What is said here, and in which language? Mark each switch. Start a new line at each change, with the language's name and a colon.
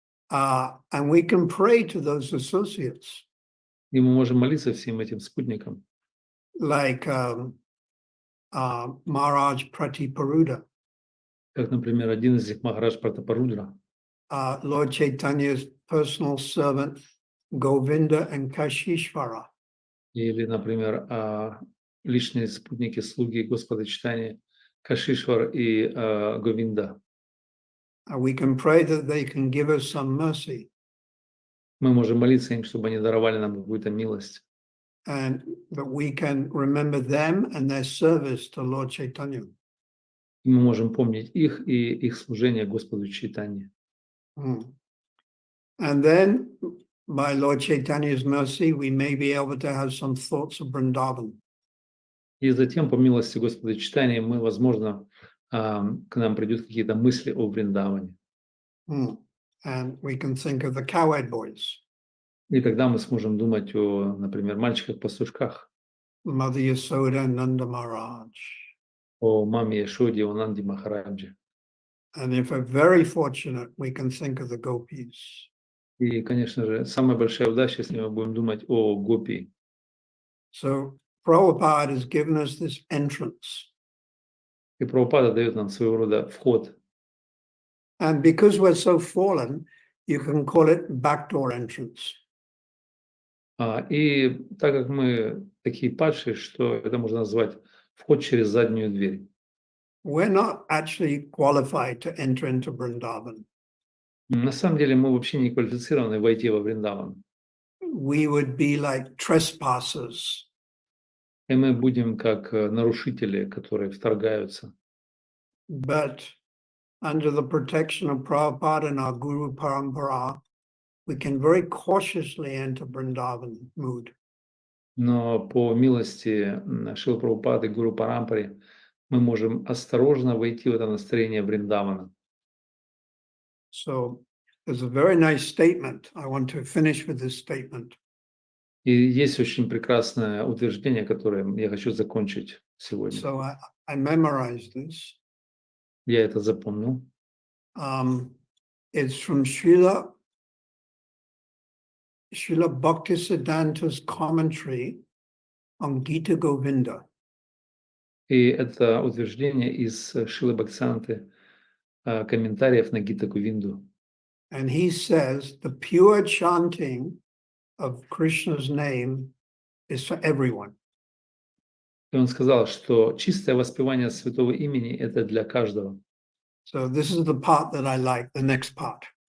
English: And we can pray to those associates.
Russian: И мы можем молиться всем этим спутникам.
English: Like Maharaj Pratiparuda.
Russian: Как, например, один из них Махарадж Пратапарудра.
English: Lord Chaitanya's personal servant Govinda and Kashishvara.
Russian: Или, например, личные спутники, слуги Господа Читания Кашишвар и Говинда.
English: We can pray that they can give us some mercy.
Russian: Мы можем молиться им, чтобы они даровали нам какую-то милость.
English: And that we can remember them and their service to Lord Chaitanya.
Russian: И мы можем помнить их и их служение Господу Чайтанье.
English: And then, by Lord Chaitanya's mercy, we may be able to have some thoughts of Vrindavan.
Russian: И затем, по милости Господа Чайтаньи, мы, возможно, к нам придут какие-то мысли о Вриндаване.
English: And we can think of the cowherd boys.
Russian: И тогда мы сможем думать о, например, мальчиках-пастушках,
English: Mother Yasoda and Nanda Maharaj.
Russian: о маме Яшоде, о Нанди Махараджи.
English: And if we're very fortunate, we can think of the gopis.
Russian: И, конечно же, самая большая удача, если мы будем думать о гопи.
English: So Prabhupada has given us this entrance.
Russian: И Прабхупада дает нам своего рода вход.
English: And because we're so fallen, you can call it backdoor entrance.
Russian: И так как мы такие падшие, что это можно назвать вход через заднюю дверь.
English: we're not actually qualified to enter into Vrindavan.
Russian: На самом деле мы вообще не квалифицированы войти во Вриндаван.
English: We would be like trespassers.
Russian: И мы будем как нарушители, которые вторгаются.
English: But under the protection of Prabhupada and our Guru Parampara, we can very cautiously enter Vrindavan mood.
Russian: Но по милости Шрилы Прабхупады, Гуру Парампаре, мы можем осторожно войти в это настроение Вриндавана.
English: So there's a very nice statement. I want to finish with this statement.
Russian: И есть очень прекрасное утверждение, которое я хочу закончить сегодня.
English: So I memorized this.
Russian: Я это запомнил.
English: It's from Srila Bhaktisiddhanta's commentary on Gita Govinda.
Russian: И это утверждение из Шрилы Бхактисиданты, комментариев на Гита Говинду.
English: And he says the pure chanting of Krishna's name is for everyone.
Russian: И он сказал, что чистое воспевание святого имени – это для каждого.
English: So this is the part that I like, the next part.